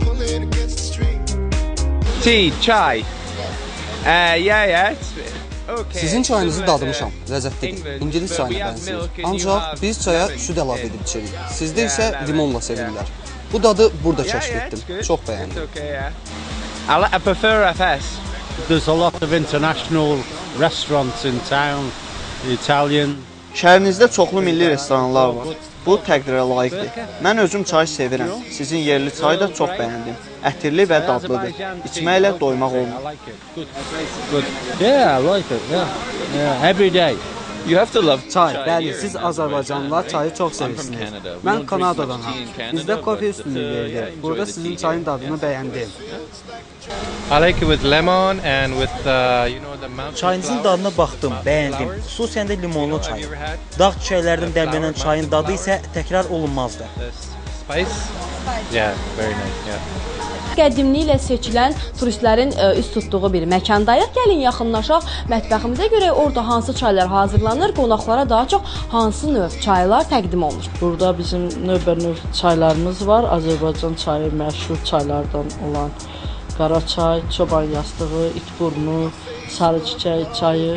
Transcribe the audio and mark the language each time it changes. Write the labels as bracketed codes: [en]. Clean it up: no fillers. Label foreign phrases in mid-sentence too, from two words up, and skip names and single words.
[az] Çay. Sizin çayınızı dadmışam, ləzzətlidir. İngilis çayına bənzəyir. Ancaq biz çaya süd əlavə edib içirik. Sizdə isə limonla sevirlər. Bu dadı burada kəşf etdim. Çox bəyəndim. [en] I prefer FS. There's a lot of international restaurants in town, Italian. [az] Şəhərinizdə çoxlu milli restoranlar var. Bu təqdirə layiqdir. Mən özüm çay sevirəm. Sizin yerli çayı da çox bəyəndim. Ətirli və dadlıdır. İçməklə doymaq olmur. [en] Yeah, I like it. Yeah, every day. You have to love çay. [az] Bəli, siz Azərbaycanlılar çayı çox sevirsiniz. Mən Kanadadanam. Bizdə kofe üstünlüyü verilir. Burada sizin çayın dadını bəyəndim. [en] I like it with lemon and with you know the mountain. [az] Çayınızın dadına baxdım, bəyəndim. Xüsusən də limonlu çay. Dağ çiçəklərdən dəmlənən çayın dadı isə təkrar olunmazdı. [en] Spice? Yeah, very nice. Yeah. [az] Qədimliyi ilə seçilən turistlərin üst tutduğu bir məkandayıq. Gəlin yaxınlaşaq. Mətbəximizə görə orada hansı çaylar hazırlanır, qonaqlara daha çox hansı növ çaylar təqdim olunur. Burada bizim növbənöv çaylarımız var. Azərbaycan çayı məşhur çaylardan olan qara çay, çoban yastığı, itburnu, sarı çiçək çayı.